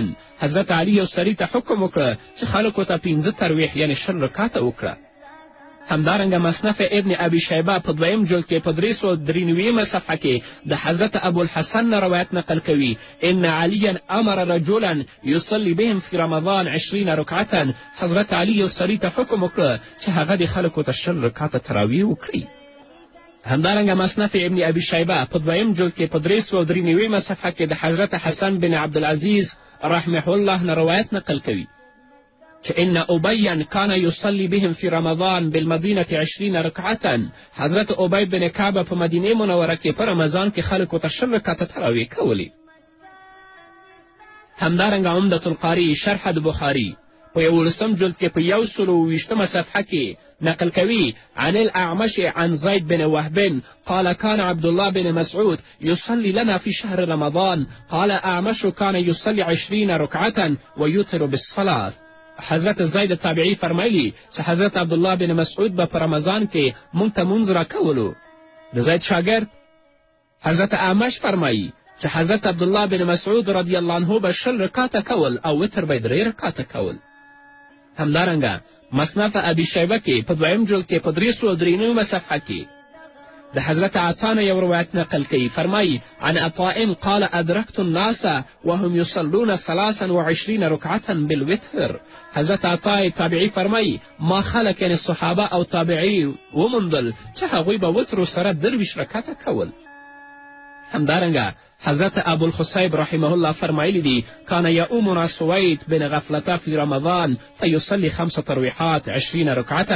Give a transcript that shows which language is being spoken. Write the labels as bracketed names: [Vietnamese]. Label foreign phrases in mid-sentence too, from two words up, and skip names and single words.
[Pashto] حضرت علی یو سړي ته حکم وکړه چې خلکو ته 15 ترویح یعنې 10 رکعته وکړه. همدارنګه مصنف ابن ابي شیبه په 2 جلد کې په 393 صفحه کې د حضرت ابوالحسن نه روایت نقل کوي [Arabic] ان علیا امر رجلا یصلی بهم فی رمضان 20 رکعة. [Pashto] حضرت علی یو سړي ته حکم وکړه چې هغه د خلکو ته 10 رکعته تراویح وکړي. همدارنګه مصنف ابن ابي شیبه په 2 جلد کې په 393 صفحه کې د حضرت حسن بن عبدالعزیز [Arabic] رحمه الله [Pashto] نه روایت نقل کوي چې [Arabic] ان ابیا کان یصلی بهم فی رمضان بالمدینة 20 رکعة. [Pashto] حضرت ابی بن کعب په مدینې منوره کې په رمضان کې خلکو ته 10 رکعته تراویح کولې. همدارنګه عمدة القاری شرح د بخاري په 11 جلد کې په 120 صفحه کې نقل کوي [Arabic] عن الاعمش عن زید بن وهب قال كان عبد الله بن مسعود يصلي لنا في شهر رمضان قال اعمش كان يصلي 20 ركعة ويوتر بالصلاة. [Pashto] حضرت زید تابعی فرمایلی چې حضرت عبدالله بن مسعود به په رمضان کې مونږ ته مونځ راکولو. د زید شاګرد حضرت اعمش فرمایی چې حضرت عبدالله بن مسعود [Arabic] رضی الله عنه [Pashto] به 10 رکاته کول او وتر به 3 رکاته کول. همدارنګه مصنف ابي شیبه کې په 2 جلد کې په 393 صفحه کې د حضرت عطا نه یو روایت نقل کوي، فرمایی [Arabic] عن عطاء قال ادرکت الناس وهم یصلون 23 رکعة بالوتر. [Pashto] حضرت عطا تابعی فرمایی ما خلق یعنی صحابه او تابعی وموندل چې هغوی به وترو سره 23 رکعته کول. همدارنګه حضرت ابوالخصیب [Arabic] رحمه الله [Pashto] فرمایلی دي [Arabic] کان یؤمنا سوید بن غفلة فی رمضان فیصلی 5 ترویحات 20 رکعة.